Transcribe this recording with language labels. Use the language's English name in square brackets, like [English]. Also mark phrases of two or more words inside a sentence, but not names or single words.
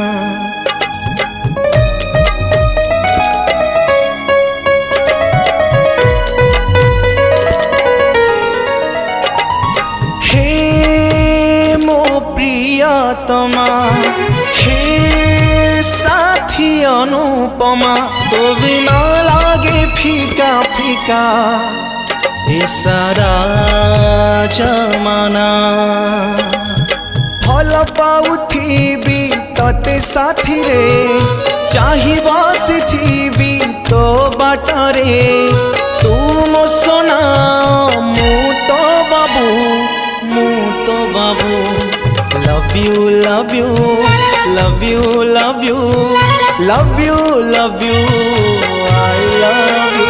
[Odia] ପ୍ରିୟତମା ହେ ସାଥୀ ଅନୁପମା ତୋ ବିନା ଲାଗେ ଫିକା ଫିକା ଏ ସାରା ଜମାନା। ଭଲ ପାଉଥିବି ତତେ ସାଥୀ ରେ ଚାହି ବସିଥିବି ତୋ ବାଟରେ ତୁ ମୋ ସୋନା ମୁ ତୋ ବାବୁ ମୁ ତୋ ବାବୁ। [English] Love you, love you, love you, love you, love you, love you, I love you.